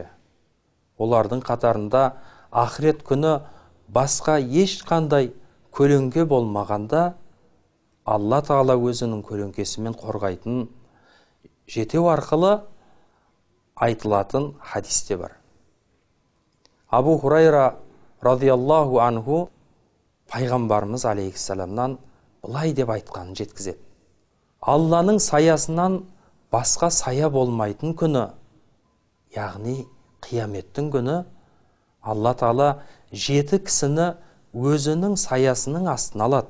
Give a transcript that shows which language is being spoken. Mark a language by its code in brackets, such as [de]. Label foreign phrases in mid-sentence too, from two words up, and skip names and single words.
[kk] Олардың қатарында ақырет күні басқа ешқандай көлеңке болмағанда Алла Тағала өзінің көлеңкесімен қорғайтын жетеу арқылы айтылатын хадисте бар. Абу Хурайра [ar] رضي الله عنه [kk] пайғамбарымыз алейхиссаламнан былай деп айтқанын жеткізеді: Алланың саясынан басқа сая болмайтын күні, яғни қияметтің күні, Алла Тағала 7 кісіні өзінің саясының астына алады.